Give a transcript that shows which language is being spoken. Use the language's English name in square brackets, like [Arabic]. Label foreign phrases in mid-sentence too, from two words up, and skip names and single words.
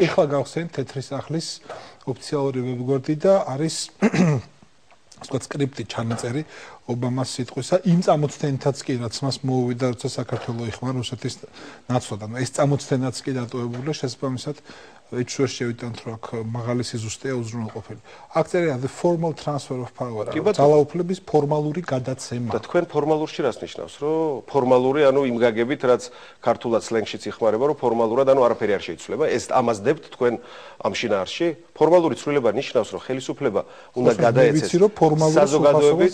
[Georgian] ეხლა გავხსენთ თეთრი სახლის ოფიციალური ვებგვერდი და არის ვთქვათ სკრიპტი ჩანაწერი ობამას სიტყვისა იმ წამოწთენითაც კი რაც მას მოუვიდა როცა საქართველო იხმარ რუსეთის ნაცვლად. ეს წამოწთენაც კი დატოვებულია შესაბამისად ეჩვეშ შევიტანთ რომ აქ მაღალი სიზუსტეა უზრუნველყოფილი. აქ წერია [English] the formal transfer of power. [Georgian] ძალაუფლების ფორმალური გადაცემა. და თქვენ ფორმალურში რას ნიშნავს, რომ ფორმალური ანუ იმ გაგებით რაც ქართულად სლენგშიც იხმარება, რომ ფორმალურად ანუ არაფერი არ შეიცვლება. ეს ამას დებთ თქვენ ამ შინაარსში? ფორმალური ცვლილება ნიშნავს, რომ ხელისუფლება უნდა გადაეცეს საზოგადოების